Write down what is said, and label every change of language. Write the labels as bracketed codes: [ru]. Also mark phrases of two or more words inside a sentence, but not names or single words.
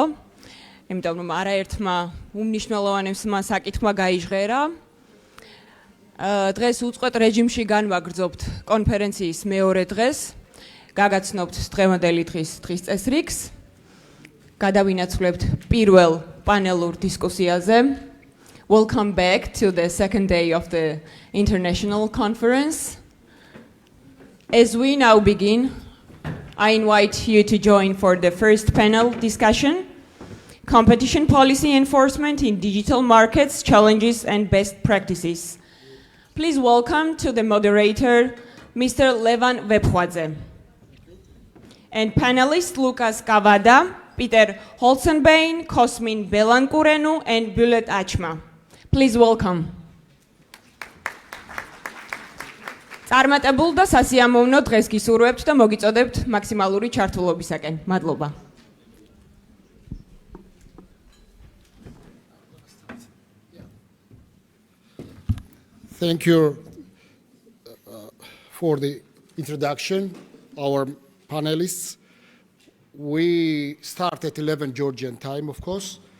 [ka] იმიტომ რომ არაერთმა უმნიშვნელოვანესმა საკითხმა გაიჟღერა. დღეს უწყვეტ რეჟიმში განვაგრძობთ კონფერენციის მეორე დღეს. გაგაცნობთ დღევანდელი დღის წესრიგს. გადავინაცვლებთ პირველ პანელურ დისკუსიაზე. [en] Welcome back to the second day of the international conference. As we now begin, I invite you to join for the first panel discussion, Competition Policy Enforcement in Digital Markets, Challenges and Best Practices. Please welcome to the moderator, Mr. Levan Vephuadze, and panelists Lucas Cavada, Peter Holzenbein, Cosmin Belankurenu, and Bulet Achma. Please welcome. [ka] წარმატებულ და სასიამოვნო დღეს გისურვებთ და მოგიწოდებთ მაქსიმალური ჩართულობისაკენ. მადლობა. [en] Thank you for the introduction, our panelists. We start at 11 Georgian time, of course.